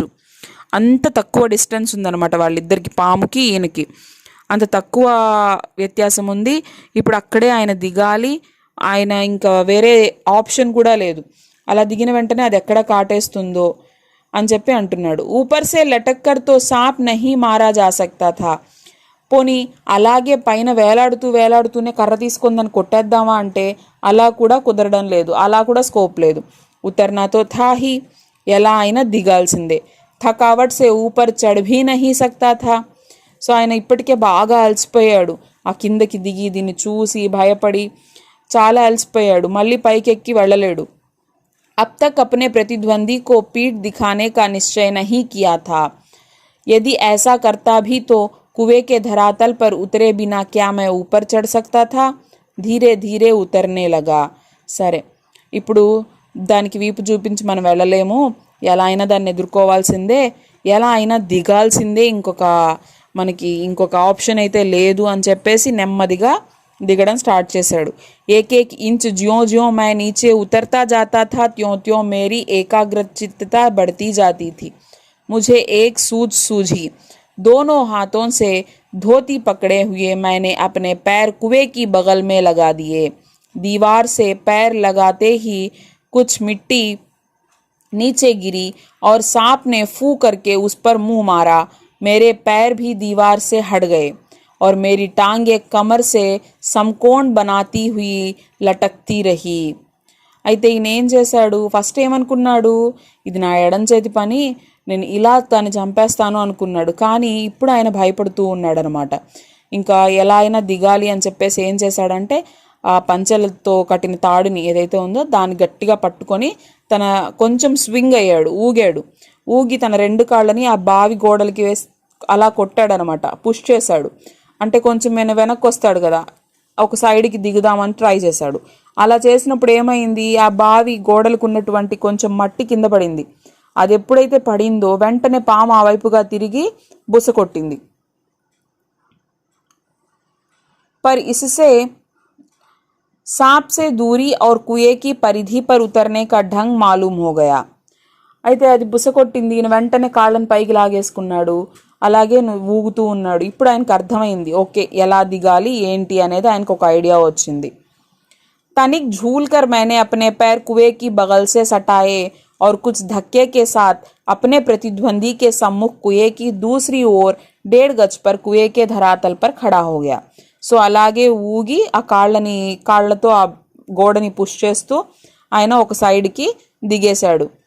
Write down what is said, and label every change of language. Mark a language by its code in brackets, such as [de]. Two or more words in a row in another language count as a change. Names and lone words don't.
[te] అంత తక్కువ డిస్టెన్స్ ఉందన్నమాట వాళ్ళిద్దరికి, పాముకి ఈయనకి అంత తక్కువ వ్యత్యాసం ఉంది. ఇప్పుడు అక్కడే ఆయన దిగాలి, ఆయన ఇంకా వేరే ఆప్షన్ కూడా లేదు. అలా దిగిన వెంటనే అది ఎక్కడ కాటేస్తుందో అని చెప్పి అంటున్నాడు. [hi] ऊपर से लटक कर तो सांप नहीं मारा जा सकता था। [te] పోనీ అలాగే పైన వేలాడుతూనే కర్ర తీసుకుందని కొట్టేద్దామా అంటే అలా కూడా కుదరడం లేదు, అలా కూడా స్కోప్ లేదు. [hi] उतरना तो था ही, [te] ఎలా అయినా దిగాల్సిందే. [hi] थकावट से ऊपर చढ़ भी नहीं सकता था। [te] సో ఆయన ఇప్పటికే బాగా అలసిపోయాడు, ఆ కిందకి దిగి దీన్ని చూసి భయపడి చాలా అలసిపోయాడు, మళ్ళీ పైకెక్కి వెళ్ళలేడు. [hi] अब तक अपने प्रतिद्वंदी को पीठ दिखाने का निश्चय नहीं किया था। यदि ऐसा करता भी तो कुएं के धरातल पर उतरे बिना क्या मैं ऊपर चढ़ सकता था? धीरे धीरे उतरने लगा। [te] సరే, ఇప్పుడు దానికి వీపు చూపించి మనం వెళ్ళలేము, ఎలా అయినా దాన్ని ఎదుర్కోవాల్సిందే, ఎలా అయినా దిగాల్సిందే, మనకి ఇంకొక ఆప్షన్ అయితే లేదు అని చెప్పేసి నెమ్మదిగా దిగడం స్టార్ట్ చేశాడు. [hi] एक एक इंच ज्यों ज्यों मैं नीचे उतरता जाता था त्यों त्यों मेरी एकाग्रचित्तता बढ़ती जाती थी। मुझे एक सूझ सूझी। दोनों हाथों से धोती पकड़े हुए मैंने अपने पैर कुएं की बगल में लगा दिए। दीवार से पैर लगाते ही कुछ मिट्टी नीचे गिरी और सांप ने फू करके उस पर मुंह मारा। मेरे पैर भी दीवार से हट गए और मेरी टांगे कमर से समकोण बनाती हुई लटकती रही। [te] అయితే ఈయన ఏం చేశాడు, ఫస్ట్ ఏమనుకున్నాడు, ఇది నా ఎడం చేతి పని, నేను ఇలా దాన్ని చంపేస్తాను అనుకున్నాడు. కానీ ఇప్పుడు ఆయన భయపడుతూ ఉన్నాడు అనమాట. ఇంకా ఎలా అయినా దిగాలి అని చెప్పేసి ఏం చేశాడంటే, ఆ పంచెలతో కట్టిన తాడుని ఏదైతే ఉందో దాన్ని గట్టిగా పట్టుకొని తన కొంచెం స్వింగ్ అయ్యాడు, ఊగి తన 2 కాళ్ళని ఆ బావి గోడలకి వేసి అలా కొట్టాడనమాట, పుష్ చేశాడు. అంటే కొంచెం వెనక్కి వస్తాడు కదా, ఒక సైడ్కి దిగుదామని ట్రై చేశాడు. అలా చేసినప్పుడు ఏమైంది, ఆ బావి గోడలకు ఉన్నటువంటి కొంచెం మట్టి కింద పడింది. అది ఎప్పుడైతే పడిందో వెంటనే పాము ఆ వైపుగా తిరిగి బుస కొట్టింది. [hi] पर इससे सांप से दूरी और कुएं की परिधि पर उतरने का ढंग मालूम हो गया। [te] అయితే అది బుస కొట్టింది, ఈయన వెంటనే కాళ్ళని పైకి లాగేసుకున్నాడు, అలాగే ఊగుతూ ఉన్నాడు. ఇప్పుడు ఆయనకు అర్థమైంది, ఓకే ఎలా దిగాలి ఏంటి అనేది ఆయనకు ఒక ఐడియా వచ్చింది. [hi] तनिक झूल कर मैंने अपने पैर कुएं की बगल से सटाए और कुछ धक्के के साथ अपने प्रतिद्वंदी के सम्मुख कुएं की दूसरी ओर 1.5 गज पर कुएं के धरातल पर खड़ा हो गया। [te] సో అలాగే ఊగి ఆ కాళ్ళతో ఆ గోడని పుష్ చేస్తూ ఆయన ఒక సైడ్కి దిగేశాడు.